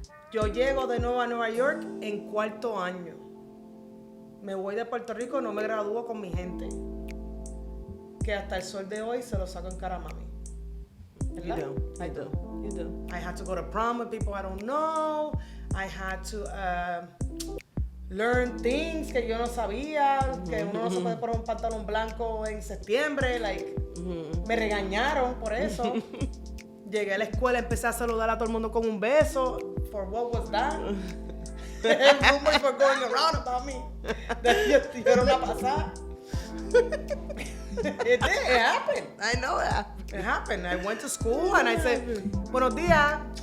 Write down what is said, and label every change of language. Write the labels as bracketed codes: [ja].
[es] Yo llego de nuevo a Nueva York en cuarto año. Me voy de Puerto Rico, no me gradúo con mi gente. Que hasta el sol de hoy se lo saco en cara a mami. [en] You do. I do. You do. I had to go to prom with people I don't know. I had to learn things [es] que yo no sabía. Que uno no se puede poner un pantalón blanco en septiembre. Like, me regañaron por eso. Llegué a la escuela, empecé a saludar a todo el mundo con un beso. [en] For what was that? Rumors were going around about me. [es] Yo era una pasada. [en] It did. It happened. I know that. It happened. I went to school and I said, [es] "Buenos días."